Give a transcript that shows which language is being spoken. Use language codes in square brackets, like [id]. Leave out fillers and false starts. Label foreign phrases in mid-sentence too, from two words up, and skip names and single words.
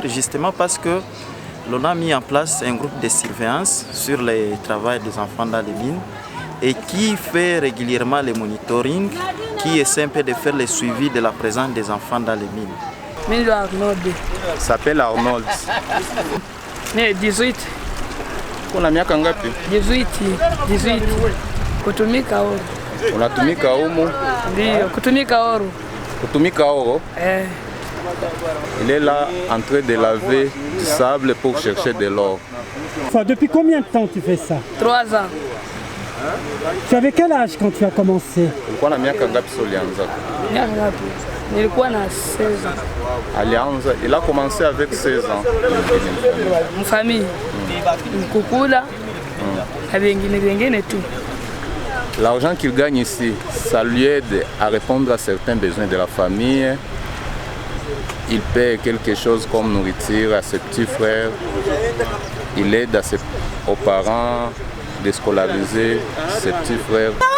[fr] justement parce que l'on a mis en place un groupe de surveillance sur le travail des enfants dans les mines et qui fait régulièrement le monitoring, qui essaie un peu de faire le suivi de la présence des enfants dans les mines. Milo Arnold. Il s'appelle Arnold. Né 18. [sw] Kuna miaka ngapi? 18. Kutumika oro. Unatumika humu? Ndio, kutumika oro. Kutumika oro? [fr] Il est là en train de laver du sable pour chercher de l'or. Depuis combien de temps tu fais ça? 3 ans. Tu avais quel âge quand tu as commencé? [sw] Ulikuwa na miaka ngapi ulianza? Miaka ngapi? Nilikuwa na 16 ans. Alianza, [fr] il a commencé avec 16 ans. Une famille. [sw] Kukula. Vingine tout. [fr] L'argent qu'il gagne ici, ça lui aide à répondre à certains besoins de la famille. Il paie quelque chose comme nourriture à ses petits frères. Il aide aux parents de scolariser ses petits frères.